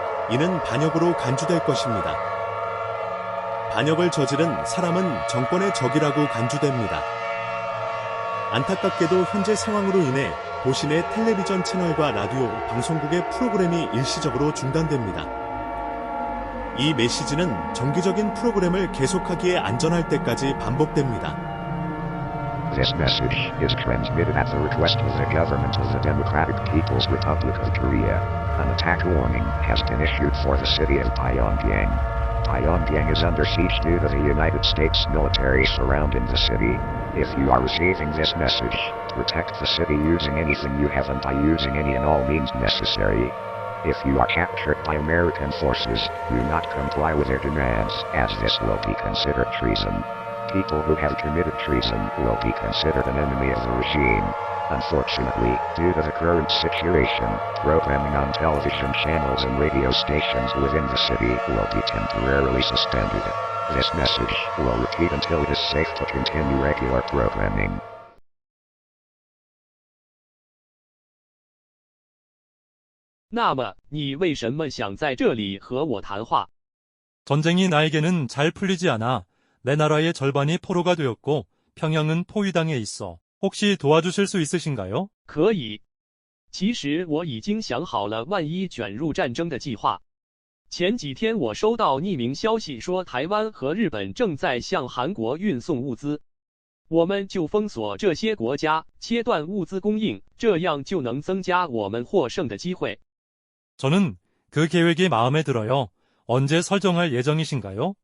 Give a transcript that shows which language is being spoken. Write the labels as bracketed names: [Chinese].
[Korean] 이는 반역으로 간주될 것입니다. 반역을 저지른 사람은 정권의 적이라고 간주됩니다. 안타깝게도 현재 상황으로 인해 도시 내 텔레비전 채널과 라디오, 방송국의 프로그램이 일시적으로 중단됩니다. 이 메시지는 정기적인 프로그램을 계속하기에 안전할 때까지 반복됩니다. [English] This message is transmitted at the request of the government of the Democratic People's Republic of Korea. An attack warning has been issued for the city of Pyongyang. Pyongyang is under siege due to the United States military surrounding the city. If you are receiving this message, protect the city using anything you have and by using any and all means necessary. If you are captured by American forces, do not comply with their demands, as this will be considered treason. People who have committed treason will be considered an enemy of the regime. Unfortunately, due to the current situation, programming on television channels and radio stations within the city will be temporarily suspended. This message will repeat until it is safe to continue regular programming. [Chinese] "你为什么想在这里和我谈话?" [Korean] 전쟁이 나에게는 잘 풀리지 않아 내 나라의 절반이 포로가 되었고 평양은 포위당해 있어. 혹시 도와주실 수 있으신가요? [Chinese] 可以。其实我已经想好了万一卷入战争的计划。前几天我收到匿名消息说台湾和日本正在向韩国运送物资，我们就封锁这些国家，切断物资供应，这样就能增加我们获胜的机会。 [Korean] 저는 그 계획이 마음에 들어요. 언제 설정할 예정이신가요?